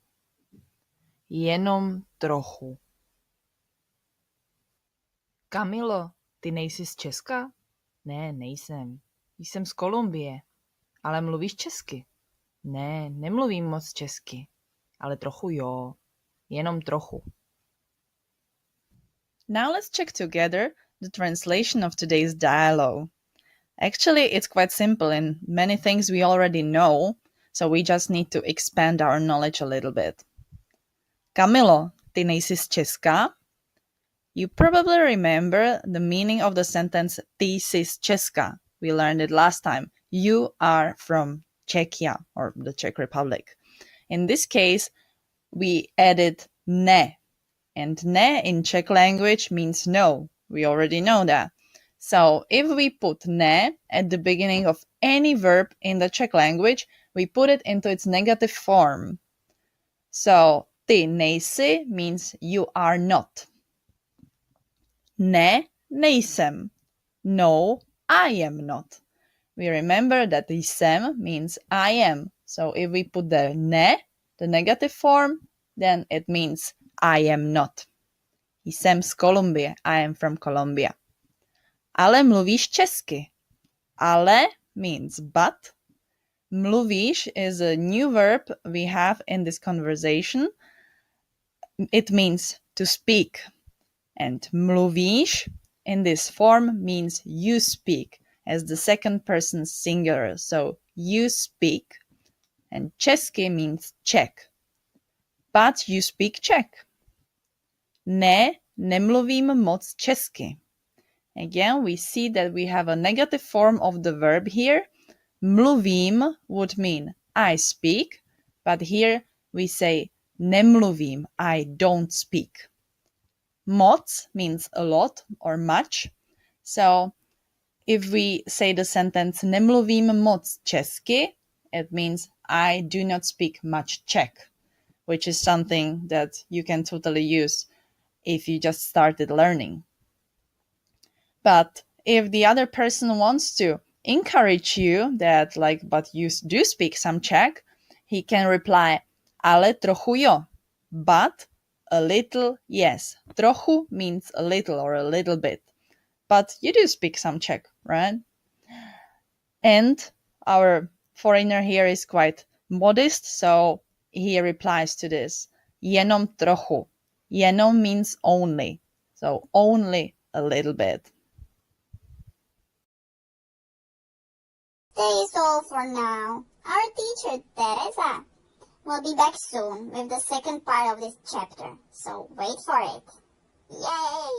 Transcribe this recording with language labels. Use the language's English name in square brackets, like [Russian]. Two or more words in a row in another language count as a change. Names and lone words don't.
[Czech] Jenom trochu. Kamilo, ty nejsi z Česka? Ne, nejsem. Jsem z Kolumbie. Ale mluvíš česky? Ne, nemluvím moc česky. Ale trochu jo. Jenom trochu. [English] Now let's check together the translation of today's dialogue. Actually, it's quite simple and many things we already know, so we just need to expand our knowledge a little bit. [Czech] Kamilo, ty nejsi z Česka? [English] You probably remember the meaning of the sentence [Czech] ty jsi z Česka. [English] We learned it last time. You are from Czechia, or the Czech Republic. In this case, we added ne. And ne in Czech language means no. We already know that. So if we put ne at the beginning of any verb in the Czech language, we put it into its negative form. So [Czech] ty nejsi [English] means you are not. [Czech] Ne, nejsem. No, [English] I am not. We remember that jsem means I am. So if we put the ne, the negative form, then it means I am not. [Czech] Jsem z Kolumbie. [English] I am from Colombia. [Czech] Ale mluvíš česky. Ale [English] means but. Mluvíš is a new verb we have in this conversation. It means to speak. And mluvíš in this form means you speak as the second person singular. So you speak. And česky means Czech. But you speak Czech. [Czech] Ne, nemluvím moc česky. [English] Again, we see that we have a negative form of the verb here. Mluvím would mean I speak, but here we say nemluvím, I don't speak. Moc means a lot or much. So if we say the sentence [Czech] nemluvím moc česky, [English] it means I do not speak much Czech, which is something that you can totally use if you just started learning. But if the other person wants to encourage you that but you do speak some Czech, he can reply [Czech] ale trochu jo, [English] but a little yes. Trochu means a little or a little bit. But you do speak some Czech, right? And our foreigner here is quite modest, so he replies to this. [Czech] Jenom trochu. Jenom [English] means only. So only a little bit. That is all for now. Our teacher, Teresa, will be back soon with the second part of this chapter, so wait for it.